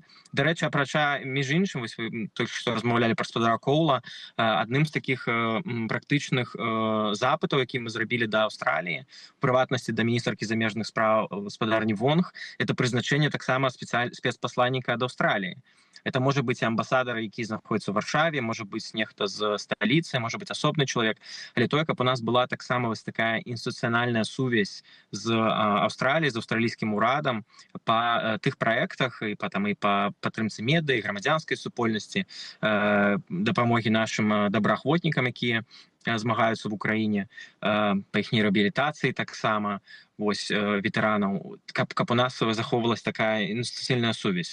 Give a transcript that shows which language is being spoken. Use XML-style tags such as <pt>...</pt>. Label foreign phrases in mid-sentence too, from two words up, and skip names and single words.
<be>Дарэчы, апрача, між іншым, вось вы толькі што размаўлялі пра спадара Коула, адным з такіх практычных запытаў, які мы зрабілі да Аўстраліі, у прыватнасці да міністркі замежных спраў гаспадарні Вонг, это прызначэнне таксама спецпасланніка ад Аўстраліі.</be> <ru>Это может быть</ru> <be>амбасадар, які знаходзіцца ў Варшаве, можа быць нехта з сталіцы, можа быць асобны чалавек, але той, каб у нас была таксама вось такая інстытуцыянальная сувязь з Аўстраліяй, з аўстралійскім урадам па тых праектах і па падтрымцы медыа, грамадзянскай супольнасці, дапамогі нашым добраахвотнікам, якія змагаюцца в Украіне, па іхняй рэабілітацыі таксама, вось, ветэранаў, каб у нас захоўвалась такая інстытуцыйная сувязь.</be>